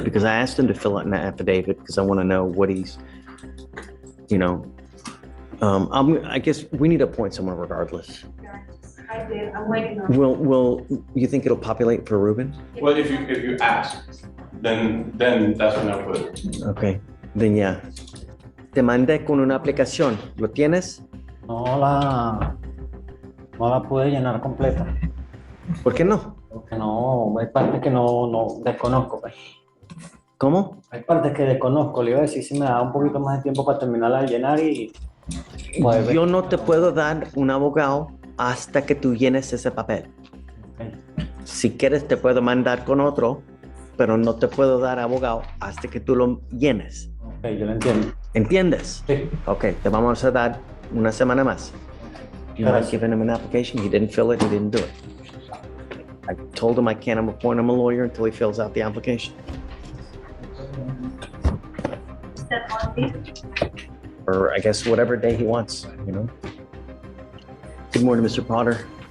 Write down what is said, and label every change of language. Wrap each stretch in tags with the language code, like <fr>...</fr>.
<en>Because I asked him to fill out an affidavit because I want to know what he's, I guess we need to appoint someone regardless. I did. I'm waiting on. Will you think it'll populate for Ruben? Well, if you ask, then that's when I'll put it. Okay, then yeah.</en> <es>Te mandé con una aplicación. ¿Lo tienes? No la pude llenar completa. ¿Por qué no? Porque no, hay partes que no desconozco. Pues. ¿Cómo? Hay partes que desconozco. Le iba a decir si me da un poquito más de tiempo para terminarla de llenar y. Pues, yo no te puedo dar un abogado hasta que tú llenes ese papel.</es> <en>Okay.</en> <es>Si quieres te puedo mandar con otro, pero no te puedo dar abogado hasta que tú lo llenes. Ok, yo lo entiendo. ¿Entiendes? Sí. Ok, te vamos a dar una semana más.</es> <en>You know, I've given him an application, he didn't fill it, he didn't do it. I told him I can't appoint him a lawyer until he fills out the application. Is that on me? Or I guess whatever day he wants, Good morning, Mr. Potter.</en>